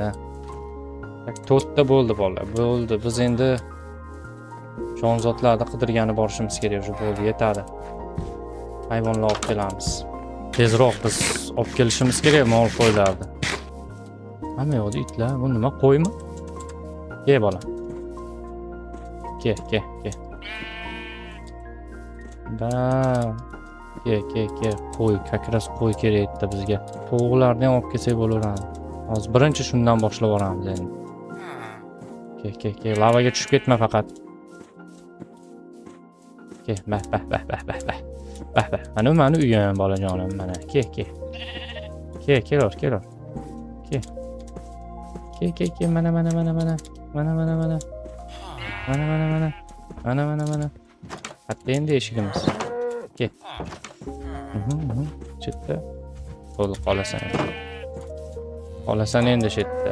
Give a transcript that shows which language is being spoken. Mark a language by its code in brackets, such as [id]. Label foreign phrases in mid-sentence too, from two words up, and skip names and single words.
[uz] Tak, 4 ta bo'ldi bolalar. Bo'ldi. Biz endi jonzotlarni qidirgani borishimiz kerak. Shu bo'ldi, yetadi. Hayvonlar olib kelamiz. Tezroq biz olib kelishimiz kerak mol qo'ylarni. Hamma yo'qda itlar. Bu nima, qo'ymi? Ke bola. Ke. Da. Ke. Qo'y, kakras qo'y kerak edi bizga. Tovuqlarni ham olib kelsak bo'laveradi. Hozir birinchi shundan boshlab boramiz endi. Ke. Lavaga tushib ketma faqat. Ke, bah. Mana uyim bolajonim, mana. Ke. Kelor. Ke, mana. Mana. Hatta endi eshigimiz. Ke. Chetda. Bo'ldi, qolasan endi chetda.